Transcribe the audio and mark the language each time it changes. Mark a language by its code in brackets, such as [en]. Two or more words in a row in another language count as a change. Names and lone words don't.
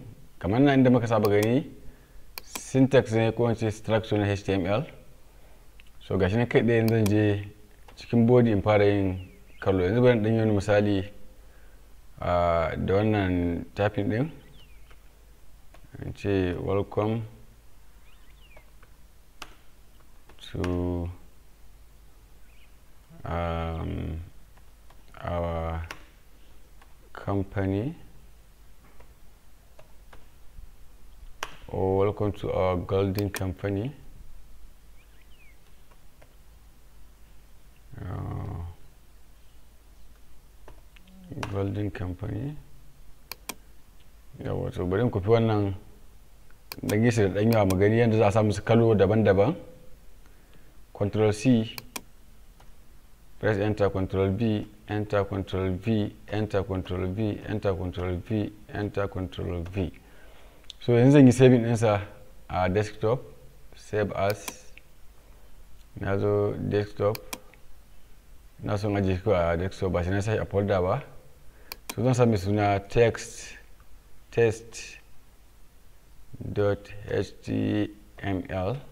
[ha] Kamar nan inda muka saba gani syntax ne ko wace structure na HTML. So gashi ne kai tsaye zan je cikin body in fara yin kalo. Yanzu bari dan yi wani misali da wannan typing din. In ce [en] welcome to our company, or welcome to our golden company. Golden company. [ha] Yawa, so bari ku fi wannan dan yi da dan yawa magani yanda za a samu su kalo daban-daban. [en] Control C, press enter, Control V, enter, Control V, enter, Control V, enter, Control V, enter, Control V. [ha] So yanzu zan yi saving ɗinsa a desktop, [en] save as. [ha] Na zo desktop, na son ajiye shi a desktop ba shi na sai a folder ba. So zan sami suna test.html.